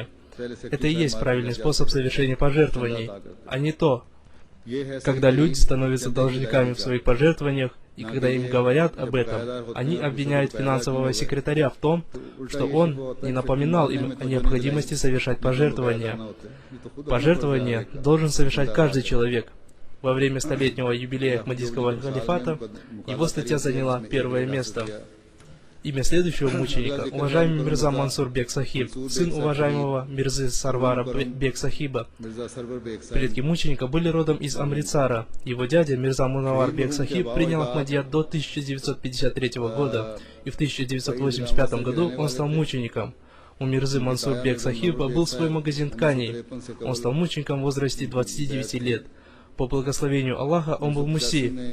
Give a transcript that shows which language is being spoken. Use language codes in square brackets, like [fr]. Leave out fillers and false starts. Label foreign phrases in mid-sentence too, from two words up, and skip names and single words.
[ru] Это и есть правильный способ совершения пожертвований, а не то, когда люди становятся должниками в своих пожертвованиях, и когда им говорят об этом, они обвиняют финансового секретаря в том, что он не напоминал им о необходимости совершать пожертвования. Пожертвования должен совершать каждый человек. Во время столетнего юбилея Ахмадийского халифата его статья заняла 1-е место. Имя следующего мученика – уважаемый Мирза Мансур Бек Сахиб, сын уважаемого Мирзы Сарвара Бек Сахиба. Предки мученика были родом из Амритсара. Его дядя Мирза Мунавар Бек Сахиб принял Ахмадият до 1953 года, и в 1985 году он стал мучеником. У Мирзы Мансур Бек Сахиба был свой магазин тканей. Он стал мучеником в возрасте 29 лет. По благословению Аллаха он был муси.